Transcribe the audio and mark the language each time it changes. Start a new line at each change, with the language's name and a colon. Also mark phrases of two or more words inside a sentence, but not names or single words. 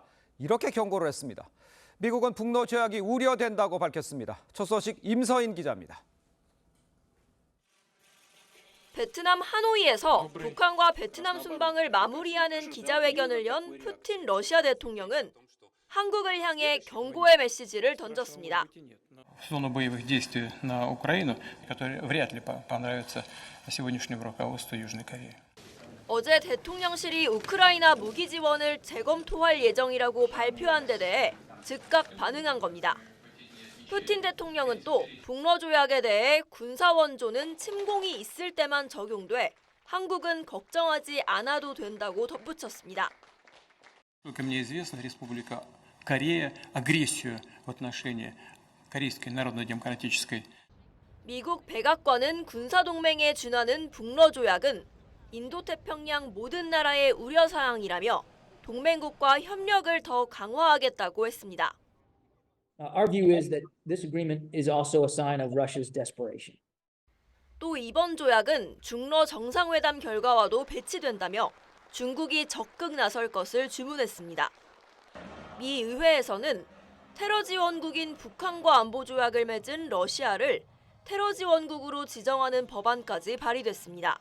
Korean: 이렇게 경고를 했습니다. 미국은 북러 조약이 우려된다고 밝혔습니다. 첫 소식 임서인 기자입니다. 베트남 하노이에서 북한과 베트남 순방을 마무리하는 기자회견을 연 푸틴 러시아 대통령은 한국을 향해 경고의 메시지를 던졌습니다.
Russian: В зону боевых действий на Украину, которые вряд ли понравятся сегодняшнему руководству Южной Кореи.
Korean: 어제 대통령실이 우크라이나 무기 지원을 재검토할 예정이라고 발표한 데 대해 즉각 반응한 겁니다. 푸틴 대통령은 또 북러 조약에 대해 군사 원조는 침공이 있을 때만 적용돼 한국은 걱정하지 않아도 된다고 덧붙였습니다.
Russian: Как мне известно, Республика Корея агрессию в отношении Корейской Народно-Демократической.
Korean: 미국 백악관은 군사 동맹에 준하는 북러 조약은 인도태평양 모든 나라의 우려 사항이라며 동맹국과 협력을 더 강화하겠다고 했습니다.
English: Our view is that this agreement is also a sign of Russia's desperation.
Korean: 또 이번 조약은 중러 정상회담 결과와도 배치된다며 중국이 적극 나설 것을 주문했습니다. 미 의회에서는 테러 지원국인 북한과 안보 조약을 맺은 러시아를 테러 지원국으로 지정하는 법안까지 발의됐습니다.